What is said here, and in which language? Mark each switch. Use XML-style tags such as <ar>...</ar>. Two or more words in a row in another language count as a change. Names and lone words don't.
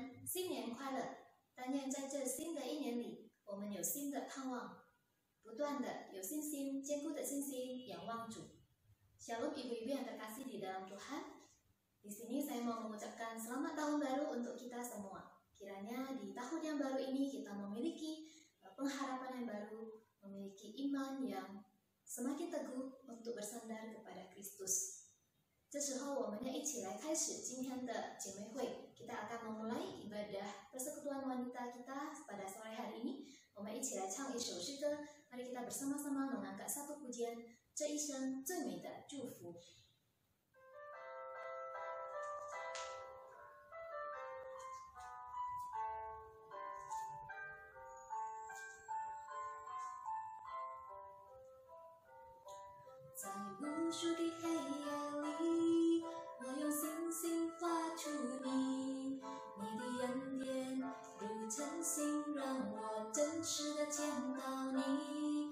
<zh>新年快乐！但愿在这新的一年里，我们有新的盼望，不断的有信心，坚固的信心，仰望主。</zh> <id>Shalom ibu-ibu yang terkasih di dalam Tuhan. Di sini saya mau mengucapkan selamat tahun baru untuk kita semua. Kiranya di tahun yang baru ini kita memiliki pengharapan yang baru, memiliki iman yang semakin teguh untuk bersandar kepada Kristus.</id> <zh>这时候，我们要一起来开始今天的姐妹会。</zh> <id>Kita akan memulai ibadah persekutuan wanita kita pada sore hari ini.</id> <zh>我们一起来唱一首诗歌。</zh> <id>Mari kita bersama-sama mengangkat satu pujian，</id> <zh>这一生最美的祝福。在无数的黑夜里，我用星星画出你，你的恩典如晨星，让我真实的见到你。</zh>